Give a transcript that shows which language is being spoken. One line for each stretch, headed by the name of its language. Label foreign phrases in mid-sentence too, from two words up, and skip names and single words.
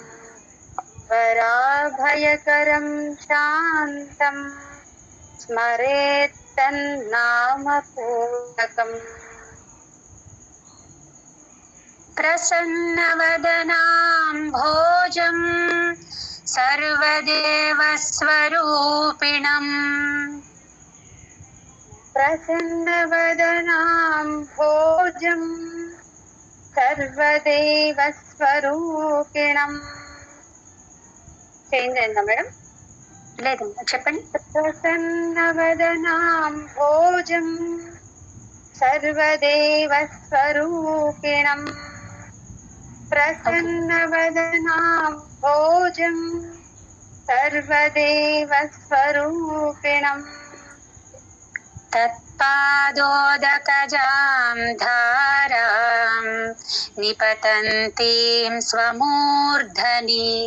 Sanskrit: वराभयकरं शान्तं स्मरेत्तन्नामपूर्वकम् प्रसन्नवदनां भोजं सर्वदेवस्वरूपिणम् प्रसन्नवदनां भोजं सर्वदेवस्वरूपिणम्
Telugu: చేంజ్ అయిందా మేడం? లేదండి, చెప్పండి.
Sanskrit: ప్రసన్నవదనాం భోజం సర్వదేవస్వరూపిణం ప్రసన్నవదనాం భోజం సర్వదేవస్వరూపిణం తత్పాదోదకజాం ధారాం నిపతంతీం స్వమూర్ధని